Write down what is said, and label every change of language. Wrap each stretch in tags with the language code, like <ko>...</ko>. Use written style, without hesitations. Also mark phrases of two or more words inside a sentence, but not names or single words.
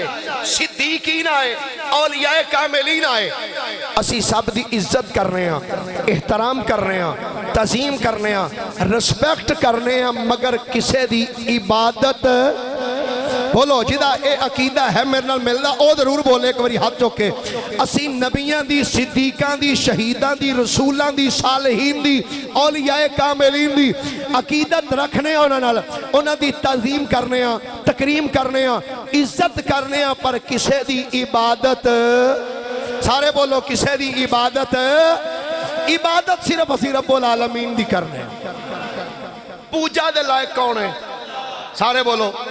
<pa>صدیقین آئے اولیاء کاملین آئے اسی سب دی عزت کرنے ہیں احترام کرنے ہیں تعظیم کرنے ہیں رسپیکٹ کرنے ہیں مگر کسے دی عبادت بولو جدا اے عقیدہ ہے میرے نال ملدا او ضرور بولے ایک باری ہاتھ چوکے اسی نبیاں دی صدیقاں دی شہیداں دی رسولاں دی صالحین دی اولیاء کاملین دی عقیدت رکھنے انہاں دی تعظیم کرنے ہیں تکریم کرنے ہیں عزت کرنے ہیں پر کسے دی عبادت سارے بولو کسے دی عبادت عبادت صرف اسی رب العالمین دی کرنے ہیں پوجا دے لائق کون ہے سارے بولو</pa>